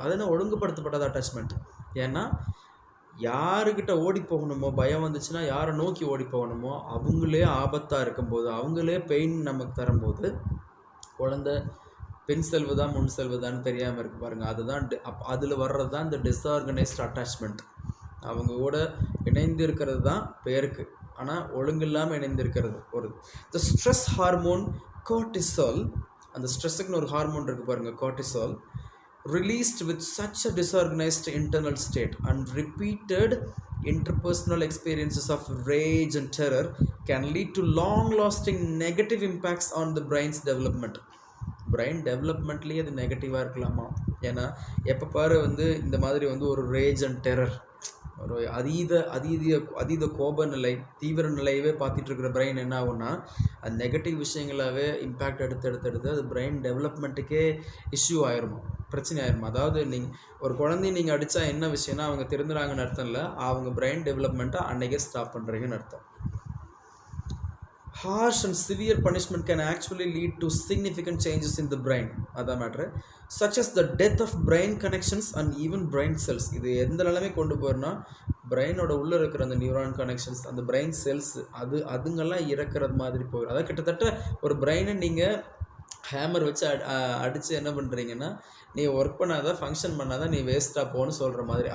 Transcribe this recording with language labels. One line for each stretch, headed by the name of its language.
Tamil: அது என்ன ஒழுங்குபடுத்தப்படாத அட்டாச்மெண்ட்? ஏன்னா யாருக்கிட்ட ஓடி போகணுமோ, பயம் வந்துச்சுன்னா யாரை நோக்கி ஓடி போகணுமோ அவங்களே ஆபத்தாக இருக்கும்போது, அவங்களே பெயின் நமக்கு தரும்போது, குழந்தை பின் செல்வதா முன் செல்வதான்னு தெரியாமல் இருக்கு பாருங்கள். அதுதான் அதில் வர்றது தான் இந்த டிஸ்ஆர்கனைஸ்ட் அட்டாச்மெண்ட். அவங்க கூட இணைந்து இருக்கிறது தான் பேருக்கு, ஆனால் ஒழுங்கு இல்லாமல் இணைந்து இருக்கிறது.
English: the stress hormone cortisol,
Tamil: அந்த ஸ்ட்ரெஸ்ஸுக்குன்னு ஒரு ஹார்மோன் இருக்குது பாருங்கள்,
English: Cortisol, released with such a disorganized internal state and repeated interpersonal experiences of rage and terror can lead to long-lasting negative impacts on the brain's development.
Tamil: Brain டெவலப்மெண்ட்லேயே அது நெகட்டிவாக இருக்கலாமா? ஏன்னா எப்போ பாரு இந்த மாதிரி ஒரு ரேஜ் அண்ட் டெரர், ஒரு அதீத கோப நிலை, தீவிர நிலையவே பார்த்துட்டு இருக்கிற பிரெயின் என்ன ஆகும்னா, அது நெகட்டிவ் விஷயங்களாகவே இம்பேக்ட் எடுத்து அது பிரெயின் டெவலப்மெண்ட்டுக்கே இஷ்யூ ஆயிருமா, பிரச்சனை ஆயிருமா. அதாவது ஒரு குழந்தைய நீங்கள் அடித்தா என்ன விஷயம்னா அவங்க திருந்துறாங்கன்னு அர்த்தம் இல்லை, அவங்க பிரெயின் டெவலப்மெண்ட்டை அன்றைக்கே ஸ்டாப் பண்ணுறீங்கன்னு அர்த்தம்.
English: Harsh and severe punishment can actually lead to significant changes in the brain,
Tamil: அதான் matter,
English: such as the death of brain connections and even brain cells.
Tamil: இது எந்த நிலைமை கொண்டு போகிறோன்னா, பிரெயினோட உள்ளே இருக்கிற அந்த நியூரான் கனெக்ஷன்ஸ், அந்த பிரெயின் செல்ஸ் அதுங்கெல்லாம் இறக்குறது மாதிரி போயிடும். அதாவது கிட்டத்தட்ட ஒரு பிரெயினை நீங்கள் ஹேமர் வச்சு அடித்து என்ன பண்ணுறீங்கன்னா, நீ ஒர்க் பண்ணாதான், ஃபங்க்ஷன் பண்ணாதான், நீ வேஸ்ட்டாக போன்னு சொல்கிற மாதிரி.